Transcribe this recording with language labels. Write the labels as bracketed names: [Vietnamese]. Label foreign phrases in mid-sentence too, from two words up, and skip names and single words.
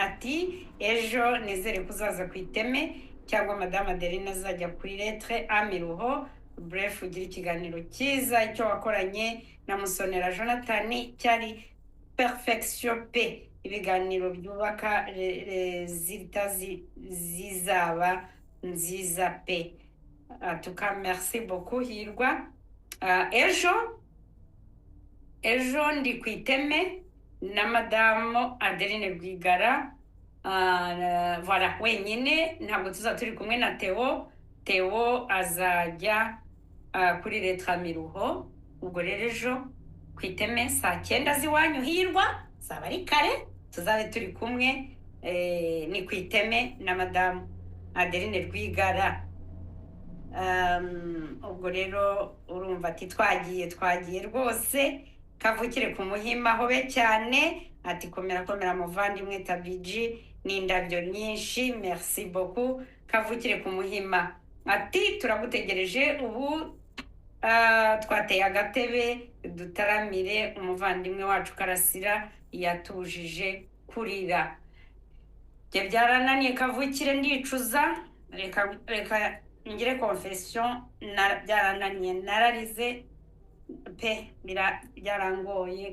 [Kinyarwanda] Ati ejo nizere kuzaza ku iteme cyangwa Madame Adeline azajya kuri Lettre Amiruho. Bref, ugira ikiganiro cyiza. Icyo wakoranye na Musonera Jonathan cyari perfection pe, ibiganiro byubaka zizaba nziza pe. Tuka [French] merci beaucoup [Kinyarwanda] Hirwa. Ejo ndi ku iteme na Madamu Adeline Rwigara. Voilà, wenyine ntabwo turi kumwe na Theo azajya kuri Lettre Amiruho. Ubwo rero ejo ku iteme saa 9 z'iwanyu Hirwa, zaba ari kare, tuzabe turi kumwe. Ni ku iteme na Madamu Adeline Rwigara. Ubwo rero urumva ati twagiye rwose. Kavukire ku Muhima hobe cyane, ati komera muvandimwe Tabiji n'indabyo nyinshi, [French] merci beaucoup. [Kinyarwanda] Kavukire ku Muhima ati turagutegereje ubu, twateye agatebe dutaramire umuvandimwe wacu Karasira yatujije kurira. Bye byarananiye Kavukire, ndicuza, reka ngire confession, byarananiye, nararize pe, byarangoye.